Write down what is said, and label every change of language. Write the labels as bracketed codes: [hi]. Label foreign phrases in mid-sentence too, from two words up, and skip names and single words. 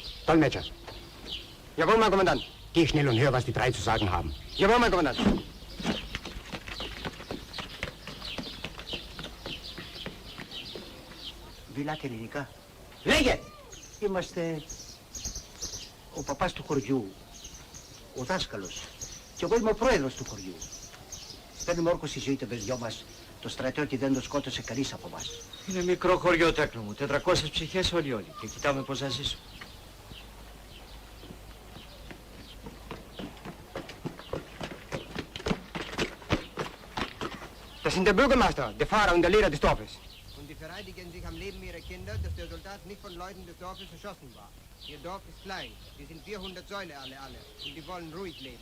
[de] Dolmetscher. Jawohl, mein Kommandant. Geh schnell und hör, was die drei zu sagen haben. Jawohl, mein Kommandant. [el] Μιλάτε ελληνικά. Λέγε! Είμαστε ο παπάς του χωριού, ο δάσκαλος και εγώ είμαι ο πρόεδρος του χωριού. Παίρνουμε όρκο στη ζωή των παιδιών μας. Το στρατιώτη δεν το σκότωσε κανείς από εμάς. Είναι μικρό χωριό, τέκνο μου. 400 ψυχές όλοι. Και κοιτάμε πώς θα ζήσουμε. [de] Das sind der Bürgermeister, der Pfarrer und der Lehrer des Dorfes. Und die verteidigen sich am Leben ihrer Kinder, dass der Soldat nicht von Leuten des Dorfes erschossen war. Ihr Dorf ist klein, die sind 400 Säule alle, und die wollen ruhig leben.